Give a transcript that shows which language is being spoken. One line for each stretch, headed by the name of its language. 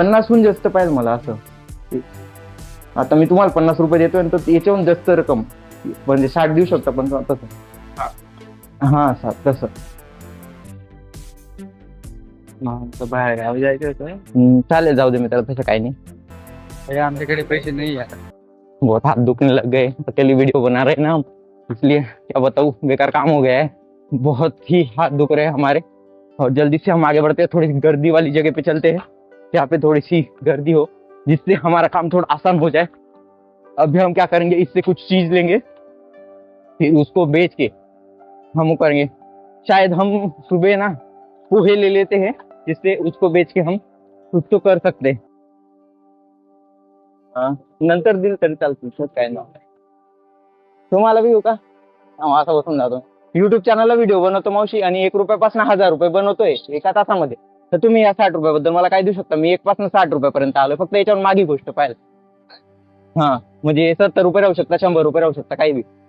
Marathi: 50हून जास्त पाहिजे मला असं. आता मी तुम्हाला 50 रुपये देतोय तर याच्याहून जास्त रक्कम म्हणजे 60 देऊ शकता पण तसं. हा 60 तसं. बाहेर गावी जायचं होतं. चालेल जाऊ दे मित्र तसं काही नाही. आमच्याकडे पैसे नाही आहे.
Hindi: बहुत हाथ दुखने लग गए, अकेली वीडियो बना रहे हैं ना हम, इसलिए क्या बताऊँ बेकार काम हो गया है, बहुत ही हाथ दुख रहे हैं हमारे. और जल्दी से हम आगे बढ़ते हैं, थोड़ी सी गर्दी वाली जगह पे चलते हैं जहाँ पे थोड़ी सी गर्दी हो जिससे हमारा काम थोड़ा आसान हो जाए. अभी हम क्या करेंगे, इससे कुछ चीज लेंगे फिर उसको बेच के हम वो करेंगे. शायद हम सुबह ना पोहे ले लेते हैं जिससे उसको बेच के हम कुछ तो कर सकते हैं.
Marathi: नंतर दिल तरी चालतं काय ना. तुम्हाला बी हो का असं बसून जातो. युट्यूब चॅनलला व्हिडिओ बनवतो मावशी आणि 1 रुपयापासून 1000 रुपये बनवतोय एका तासामध्ये. तर तुम्ही या 60 रुपयाबद्दल मला काय देऊ शकता. मी 1 पासून 60 रुपयापर्यंत आलोय. फक्त याच्यावर मागी गोष्ट पाहिजे. हा म्हणजे 70 रुपये राहू शकता, 100 रुपये राहू शकता, काही बी.